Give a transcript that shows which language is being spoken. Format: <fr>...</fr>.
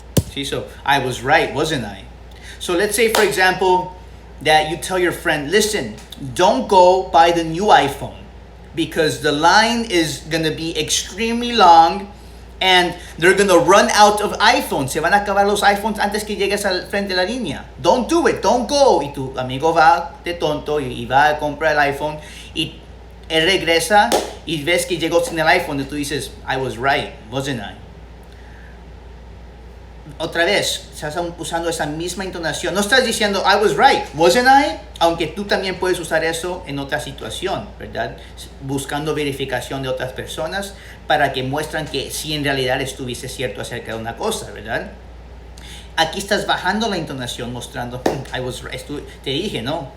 <en>See, so I was right, wasn't I? So let's say, for example, that you tell your friend, listen, don't go buy the new iPhone because the line is going to be extremely long and they're going to run out of iPhones.</en> <es>Se van a acabar los iPhones antes que llegues al frente de la línea.</es> <en>Don't do it, don't go.</en> <es>Y tu amigo va de tonto y va a comprar el iPhone y él regresa y ves que llegó sin el iPhone y tú dices,</es> <en>I was right, wasn't I?</en> <es>Otra vez, estás usando esa misma entonación. No estás diciendo,</es> <en>I was right, wasn't I?</en> <es>Aunque tú también puedes usar eso en otra situación, ¿verdad? Buscando verificación de otras personas para que muestran que sí en realidad estuviste cierto acerca de una cosa, ¿verdad? Aquí estás bajando la entonación mostrando,</es> <en>I was right,</en> <es>te dije, ¿no?</es>